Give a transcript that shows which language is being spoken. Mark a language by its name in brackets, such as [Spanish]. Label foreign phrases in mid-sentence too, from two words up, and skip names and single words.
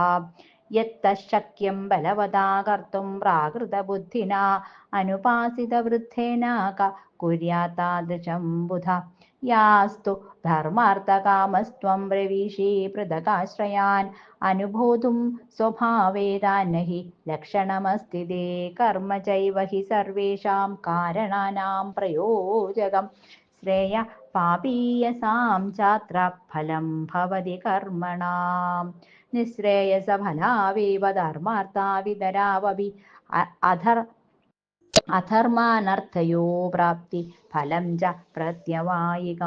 [Sanskrit] യത്തശക്യം ബലവതാ കർത്തും പ്രാകൃതബുദ്ധിനാ അനുപാസിതവൃദ്ധേന ക കുര്യാത്താദൃശം ബുധ. യാസ്തു ധർമാർത്ഥകാമസ്ത്വം പ്രവിശി പൃഥഗാശ്രയാൻ അനുബോധും സ്വഭാവേതാൻ हि ലക്ഷണമസ്തി തേ. കർമ്മ ചൈവ हि സർവേഷാം കാരണാനാം പ്രയോജകം. ശ്രേയ പാപീയസാം ചാത്ര ഫലം ഭവതി കർമ്മണാം. നിശ്രേയസഫലാവേവ ധർമാർത്ഥ വിതരാവപി അധർമാനർത്ഥയോ പ്രാപ്തി ഫലം ച പ്രത്യവായികം.